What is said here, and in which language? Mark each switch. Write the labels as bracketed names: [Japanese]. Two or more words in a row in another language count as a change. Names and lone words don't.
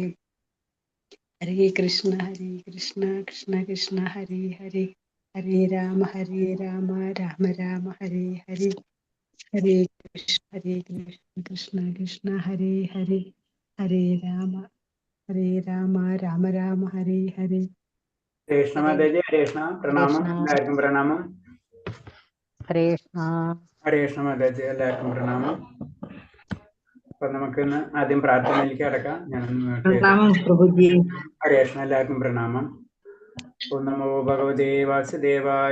[Sanskrit] ഹരേ കൃഷ്ണ കൃഷ്ണ കൃഷ്ണ ഹരേ ഹരേ. ഹരേ രാമ രാമ ഹരേ ഹരേ. ഹരേ കൃഷ്ണ കൃഷ്ണ ഹരേ ഹരേ. ഹരേ രാമ രാമ ഹരേ ഹരേ. [Malayalam] കൃഷ്ണ മാതാജി [Sanskrit] ഹരേ കൃഷ്ണ. [Malayalam] പ്രണാമം, എല്ലാവർക്കും പ്രണാമം. [Sanskrit] ഹരേ കൃഷ്ണ. ഹരേ കൃഷ്ണ [Malayalam] മാതാജി, എല്ലാവർക്കും പ്രണാമം. അപ്പൊ നമുക്ക് ഇന്ന് ആദ്യം പ്രാർത്ഥനയിലേക്ക് കടക്കാം. [Sanskrit] ഹരേ കൃഷ്ണ, [Malayalam] എല്ലാവർക്കും പ്രണാമം. [Sanskrit] ഓം നമോ ഭഗവതേ വാസുദേവായ.